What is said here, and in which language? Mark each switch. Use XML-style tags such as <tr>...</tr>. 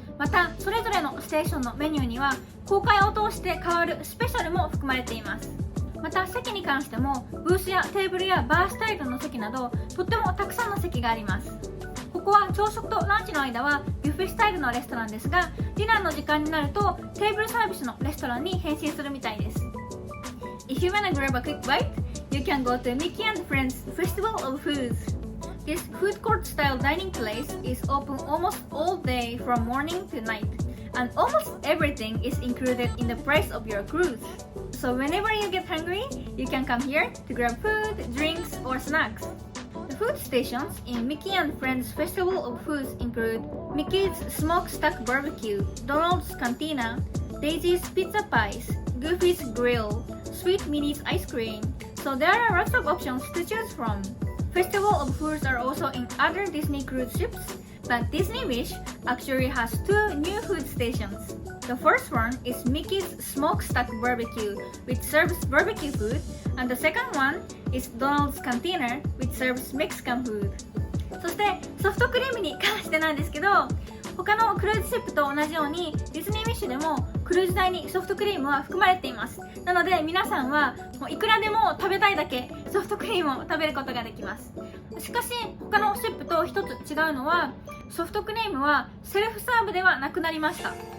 <ja>またそれぞれのステーションのメニューには公開を通して変わるスペシャルも含まれています。また席に関してもブースやテーブルやバースタイルの席などとってもたくさんの席があります。ここは朝食とランチの間はビュッフェスタイルのレストランですが、ディナーの時間になるとテーブルサービスのレストランに変身するみたいです。</ja> <en>If you wanna grab a quick bite, you can go to Mickey and Friends Festival of Foods. This food court style dining place is open almost all day from morning to night, and almost everything is included in the price of your cruise. So whenever you get hungry, you can come here to grab food, drinks, or snacks. The food stations in Mickey and Friends Festival of Foods include Mickey's Smokestack Barbecue, Donald's Cantina, Daisy's Pizza Pies, Goofy's Grill, Sweet Minnie's Ice Cream. So there are lots of options to choose from. Festival of Foods are also in other Disney cruise ships, but Disney Wish actually has 2 new food stations. The first one is Mickey's Smokestack Barbecue, which serves barbecue food, and the second one is Donald's Cantina, which serves Mexican food.</en> <ja>そしてソフトクリームに関してなんですけど、他のクルーズシップと同じようにディズニーウィッシュでもクルーズ代にソフトクリームは含まれています。なので皆さんはもういくらでも食べたいだけソフトクリームを食べることができます。しかし他のシップと一つ違うのは、ソフトクリームはセルフサーブではなくなりました。</ja>